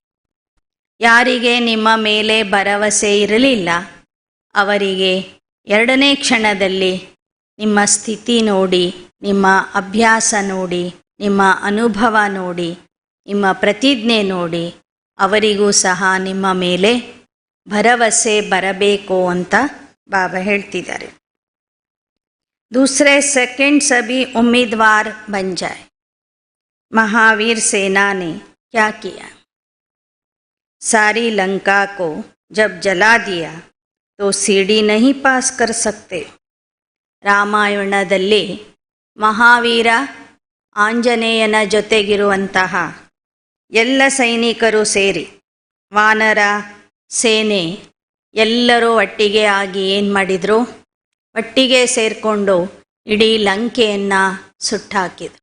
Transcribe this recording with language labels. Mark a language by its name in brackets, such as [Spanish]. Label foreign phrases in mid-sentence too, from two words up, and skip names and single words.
[Kannada] ಯಾರಿಗೆ ನಿಮ್ಮ ಮೇಲೆ ಭರವಸೆ ಇರಲಿಲ್ಲ ಅವರಿಗೆ ಎರಡನೇ ಕ್ಷಣದಲ್ಲಿ ನಿಮ್ಮ ಸ್ಥಿತಿ ನೋಡಿ, ನಿಮ್ಮ ಅಭ್ಯಾಸ ನೋಡಿ, ನಿಮ್ಮ ಅನುಭವ ನೋಡಿ, ನಿಮ್ಮ ಪ್ರತಿಜ್ಞೆ ನೋಡಿ ಅವರಿಗೂ ಸಹ ನಿಮ್ಮ ಮೇಲೆ ಭರವಸೆ ಬರಬೇಕು ಅಂತ ಬಾಬಾ ಹೇಳ್ತಿದ್ದಾರೆ. [Hindi] दूसरे सेकंड सभी उम्मीदवार बन जाए. महावीर सेना ने क्या किया? सारी लंका को जब जला दिया तो सीढ़ी नहीं पास कर सकते. [Kannada] ರಾಮಾಯಣದಲ್ಲಿ ಮಹಾವೀರ ಆಂಜನೇಯನ ಜೊತೆಗಿರುವಂತಹ ಎಲ್ಲ ಸೈನಿಕರು ಸೇರಿ ವಾನರ ಸೇನೆ ಎಲ್ಲರೂ ಒಟ್ಟಿಗೆ ಆಗಿ ಏನು ಮಾಡಿದರು? ಒಟ್ಟಿಗೆ ಸೇರಿಕೊಂಡು ಇಡೀ ಲಂಕೆಯನ್ನು ಸುಟ್ಟಾಕಿದರು.